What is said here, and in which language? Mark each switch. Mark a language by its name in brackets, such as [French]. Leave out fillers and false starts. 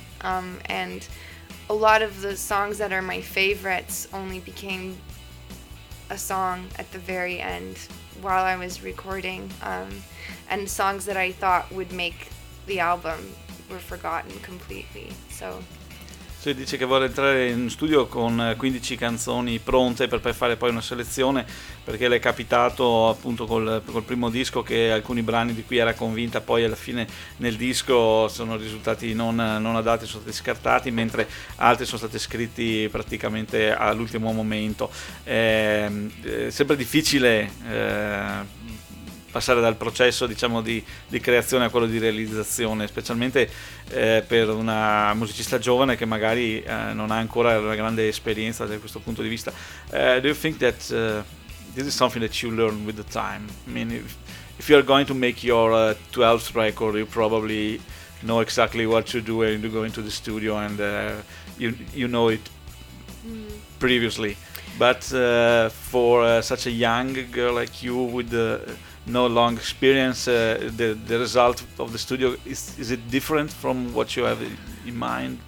[English] And a lot of the songs that are my favorites only became a song at the very end while I was recording, and songs that I thought would make the album were forgotten completely. So [Italian] cioè dice che vuole entrare in studio con 15 canzoni pronte per poi fare poi una selezione, perché le è capitato appunto col primo disco che alcuni brani di cui era convinta poi alla fine nel disco sono risultati non adatti, sono stati scartati, mentre altri sono stati scritti praticamente all'ultimo momento. È sempre difficile passare dal processo, diciamo, di creazione a quello di realizzazione, specialmente per una musicista giovane che magari non ha ancora una grande esperienza da questo punto di vista. [English] Do you think that this is something that you learn with the time? I mean, if you are going to make your 12th record, you probably know exactly what to do and you go into the studio and you know it previously. But for such a young girl like you with the no long experience, the result of the studio, is it different from what you have in mind?